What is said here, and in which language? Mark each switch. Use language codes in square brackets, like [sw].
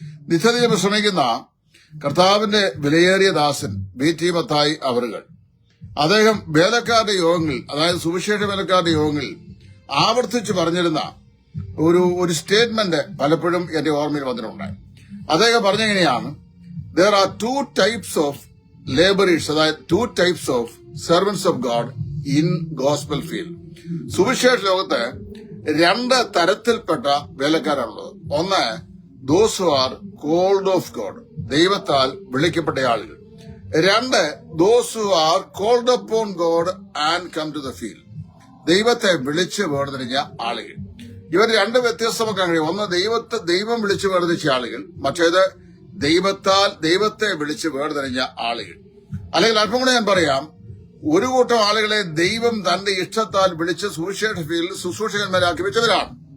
[ml] നിത്യതയിൽ ശ്രമിക്കുന്ന കർത്താവിന്റെ വിലയേറിയ ദാസൻ BT മത്തായി അവറുകൾ, അദ്ദേഹം വേലക്കാരുടെ യോഗങ്ങളിൽ, അതായത് സുവിശേഷ വേലക്കാരുടെ യോഗങ്ങളിൽ ആവർത്തിച്ച് പറഞ്ഞിരുന്ന ഒരു സ്റ്റേറ്റ്മെന്റ് പലപ്പോഴും എന്റെ ഓർമ്മയിൽ വന്നിട്ടുണ്ട്. അദ്ദേഹം പറഞ്ഞെങ്ങനെയാണ്, [en] there are 2 types of laborers, [ml] അതായത് [en] 2 types of servants of God in gospel field. [ml] സുവിശേഷ ലോകത്ത് 2 തരത്തിൽപ്പെട്ട വേലക്കാരാണുള്ളത്. ഒന്ന്, [en] those who are called of God, [ml] ദൈവത്താൽ വിളിക്കപ്പെട്ട ആളുകൾ. [en] 2, those who are called upon God and come to the field. [ml] ദൈവത്തെ വിളിച്ച് വേർതിരിഞ്ഞ ആളുകൾ. ഇവർ 2 വ്യത്യസ്തമാക്കാൻ കഴിയും. ഒന്ന് ദൈവം വിളിച്ച് വേർതിരിച്ച ആളുകൾ, മറ്റേത് ദൈവത്തെ വിളിച്ച് വേർതിരിഞ്ഞ ആളുകൾ. അല്ലെങ്കിൽ അല്പം കൂടെ ഞാൻ പറയാം, ഒരു കൂട്ടം ആളുകളെ ദൈവം തന്റെ ഇഷ്ടത്താൽ വിളിച്ച് സുവിശേഷ ഫീൽഡിൽ ശുശ്രൂഷകന്മാരാക്കി വെച്ചവരാണ്.